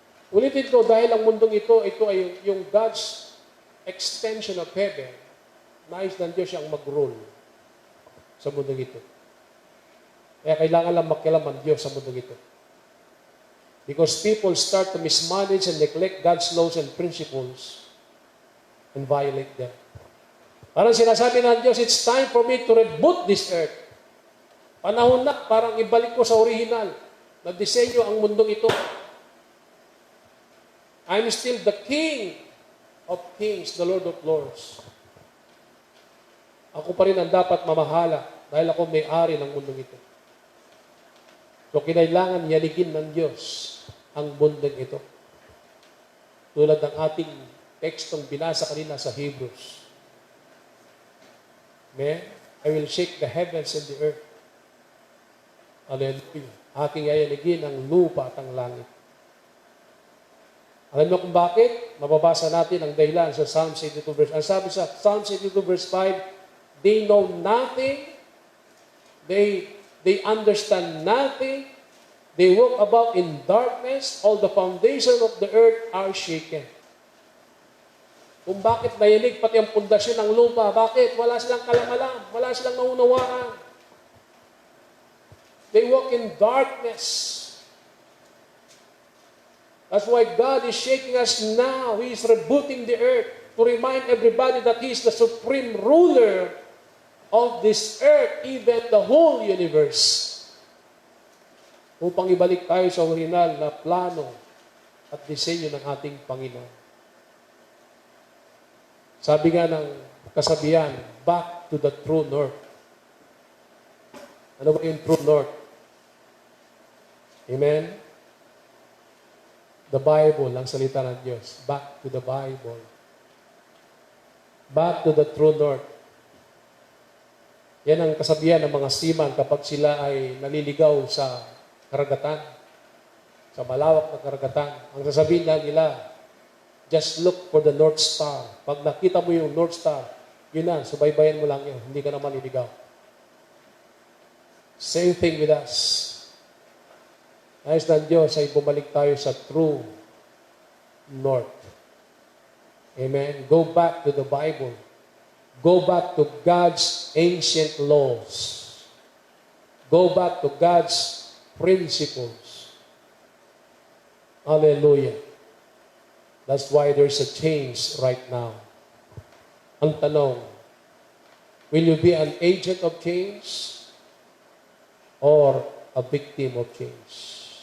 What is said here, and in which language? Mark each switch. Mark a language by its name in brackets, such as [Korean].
[Filipino] Ulitin ko, dahil ang mundong ito ay yung [English] God's extension of heaven, [Filipino] nais ng Diyos siyang mag-rule sa mundong ito. Kaya kailangan lang makialam ang Diyos sa mundong ito. [English] Because people start to mismanage and neglect God's laws and principles and violate them. [Filipino] Parang sinasabi ng Diyos, [English] it's time for me to reboot this earth. [Filipino] Panahon na, parang ibalik ko sa original na disenyo ang mundong ito. [English] I'm still the King of Kings, the Lord of Lords. [Filipino] Ako pa rin ang dapat mamahala dahil ako may-ari ng mundong ito. So, kinailangan yaligin ng Diyos ang mundong ito. Tulad ng ating tekstong binasa kanina sa Hebrews. Amen? [English] I will shake the heavens and the earth. Hallelujah. [Filipino] Aking yayaligin ang lupa at ang langit. Alam mo kung bakit? Mababasa natin ang dahilan sa Psalm 82 verse. Ang sabi sa Psalm 82 verse 5, [English] they know nothing, they understand nothing, they walk about in darkness, all the foundation of the earth are shaken. [Filipino] Kung bakit nayanig pati ang pundasyon ng lupa, bakit? Wala silang kalamalam, wala silang naunawaan. [English] They walk in darkness. That's why God is shaking us now. He is rebooting the earth to remind everybody that He is the supreme ruler of this earth, even the whole universe. [Filipino] Upang ibalik tayo sa original na plano at disenyo ng ating Panginoon. Sabi nga ng kasabihan, [English] back to the true north. [Filipino] Ano ba yung true north? Amen? [English] The Bible, [Filipino] ang salita ng Diyos. [English] Back to the Bible. Back to the true north. [Filipino] Yan ang kasabihan ng mga seaman kapag sila ay naliligaw sa karagatan, sa malawak na karagatan. Ang sasabihin lang nila, [English] just look for the North Star. [Filipino] Pag nakita mo yung North Star, yun na, subaybayan mo lang yun. Hindi ka naman naliligaw. [English] Same thing with us. [Filipino] Nais ng Diyos ay bumalik tayo sa true north. [English] Amen? Go back to the Bible. Go back to God's ancient laws. Go back to God's principles. Hallelujah. That's why there's a change right now. [Filipino] Ang tanong, [English] will you be an agent of change or a victim of change?